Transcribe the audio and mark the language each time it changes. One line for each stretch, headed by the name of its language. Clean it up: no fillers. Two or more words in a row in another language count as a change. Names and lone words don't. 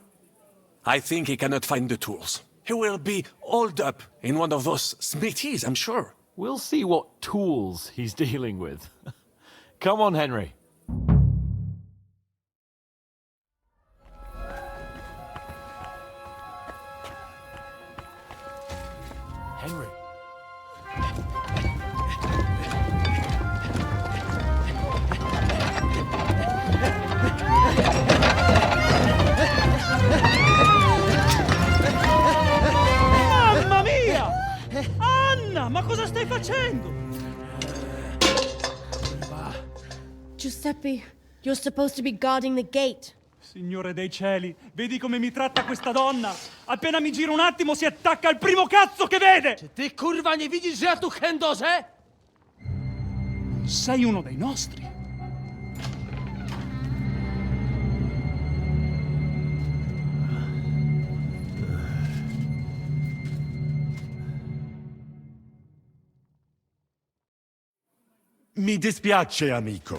English: I think he cannot find the tools. He will be holed up in one of those smithies, I'm sure. We'll see what tools he's dealing with. Come on, Henry. Henry.
Italian: Mamma mia! Anna, ma cosa stai facendo? Giuseppe,
English: you're supposed to be guarding the gate.
Italian: Signore dei cieli, vedi come mi tratta questa donna? Appena mi giro un attimo si attacca al primo cazzo che vede!
Polish: Czy ty, kurwa, nie widzisz, że ja tu chędożę?
Italian: Sei uno dei nostri. Mi dispiace, amico.